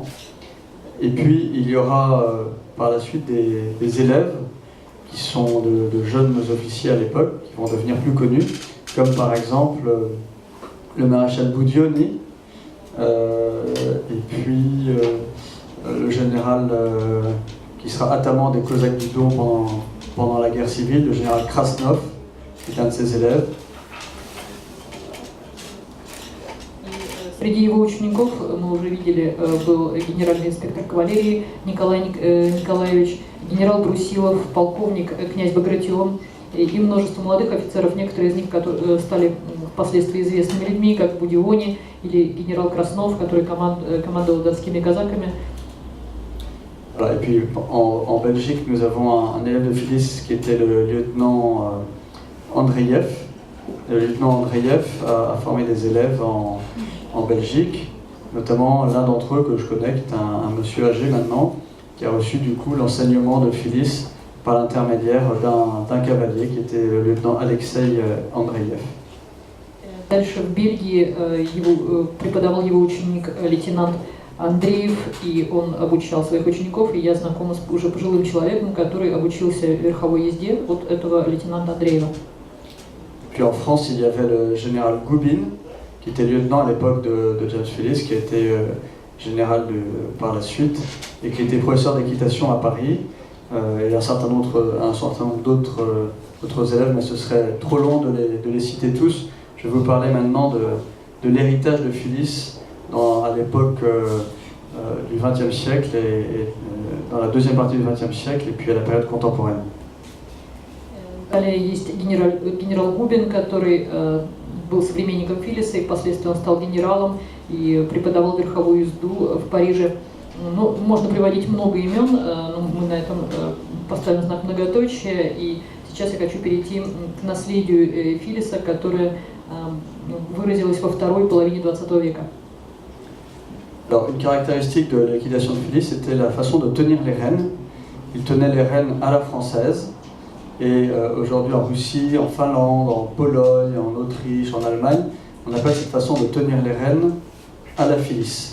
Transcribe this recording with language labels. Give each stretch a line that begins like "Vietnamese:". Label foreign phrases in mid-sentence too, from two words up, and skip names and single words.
French: Et puis il y aura par la suite des élèves qui sont de jeunes officiers à l'époque, qui vont devenir plus connus, comme par exemple le maréchal Boudioni, et puis le général qui sera attamant des Cosaques du Don pendant la guerre civile, le général Krasnov, qui est un de ses élèves.
Russian: Среди его учеников, мы уже видели, был генеральный инспектор кавалерии Николай Николаевич, генерал Брусилов, полковник князь Багратион и множество молодых офицеров, некоторые из них стали впоследствии известными людьми, как Будиони или генерал Краснов, который командовал донскими казаками.
French: Voilà, et puis en Belgique, nous avons un élève de Phyllis qui était le lieutenant Andreyev. Le lieutenant Andreyev a formé des élèves en Belgique, notamment l'un d'entre eux que je connais, qui est un monsieur âgé maintenant, qui a reçu du coup l'enseignement de Phyllis par l'intermédiaire d'un cavalier qui était le lieutenant Alexei Andreev.
Russian: Дальше в Бельгии преподавал его ученик лейтенант Андреев, и он обучал своих учеников, и я знакома с уже пожилым человеком, который обучился верховой езде от этого лейтенанта Андреева.
French: Puis en France, il y avait le général Goubin, qui était lieutenant à l'époque de James Phillips, qui a été général par la suite, et qui était professeur d'équitation à Paris, et un certain nombre d'autres élèves, mais ce serait trop long de les citer tous. Je vais vous parler maintenant de l'héritage de Phillips à l'époque du XXe siècle et dans la deuxième partie du XXe siècle et puis à la période contemporaine.
Russian: Далее есть генерал Губин, который был современником Филлиса, и впоследствии он стал генералом и преподавал верховую езду в Париже. Ну, можно приводить много имен, но мы на этом поставим знак многоточия, и сейчас я хочу перейти к наследию Филлиса, которое выразилось во второй половине XX века.
French: Alors, une caractéristique de l'équitation de Phillips, c'était la façon de tenir les rênes. Il tenait les rênes à la française, et aujourd'hui en Russie, en Finlande, en Pologne, en Autriche, en Allemagne, on appelle cette façon de tenir les rênes à la Phillips.